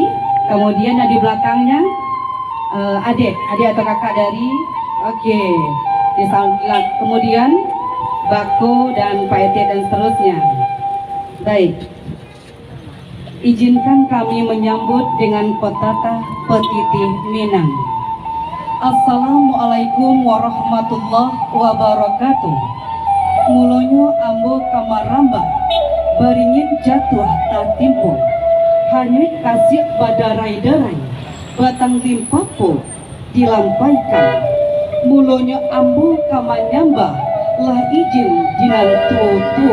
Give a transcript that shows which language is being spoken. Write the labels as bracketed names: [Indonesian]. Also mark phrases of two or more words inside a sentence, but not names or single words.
[Indonesian] Kemudian di belakangnya adik atau kakak dari kemudian Bako dan Pak Ete dan seterusnya. Baik, izinkan kami menyambut dengan petata petitih Minang. [Arabic] Assalamualaikum warahmatullahi wabarakatuh. [Minangkabau] Mulonyo ambo kamaramba, baringin jatuh tatimpo, hanyut kasih badarai-darai, batang timpapo dilampaikan. Mulonyo ambo kamanyamba, lah izin jinan tuo-tuo.